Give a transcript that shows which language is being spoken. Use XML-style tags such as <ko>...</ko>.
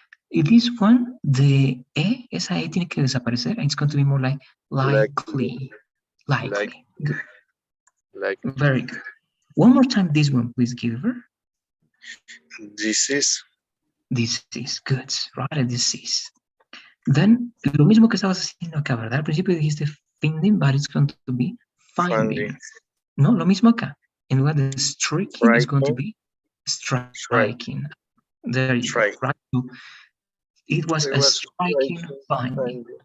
<es>Y</es> <en>this one, the E,</en> <es>esa E tiene que desaparecer.</es> <en>It's going to be more like likely. Likely. Good. Very good. One more time, this one, please, Gilbert. Disease. Disease. Good. Right, a disease.</en> <es>Then, lo mismo que estabas haciendo acá, ¿verdad? Al principio dijiste finding,</es> <en>but it's going to be finding.</en> <es>No, lo mismo acá. En lugar de</es> <en>striking, it's going to be striking. There you go. Right? So it was a striking finding.</en>